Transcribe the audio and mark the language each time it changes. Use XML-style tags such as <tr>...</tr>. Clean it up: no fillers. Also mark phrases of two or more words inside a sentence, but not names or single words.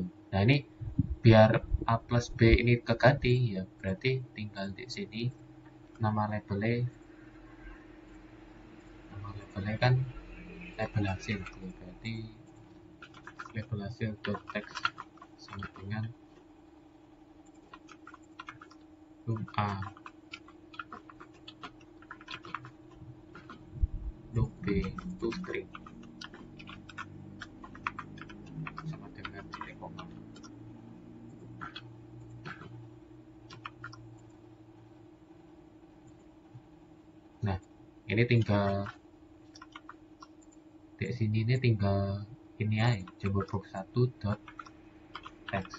<id>Nah, ini biar A plus B ini keganti, ya berarti tinggal di sini nama labelnya kan label hasil, berarti label hasil</id> <en>dot text</en> <id>sama dengan num A, num B itu string sama dengan titik koma. Nah, ini tinggal di sini ini tinggal ini aja, coba box 1</id> <en>dot text.</en>